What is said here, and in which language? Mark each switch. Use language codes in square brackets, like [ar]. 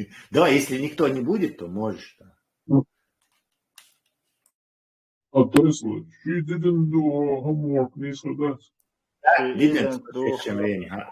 [ru] Давай, если никто не будет, то можешь. [en] Tesla, she didn't do her homework, [ru] не сказать. Didn't в следующем времени.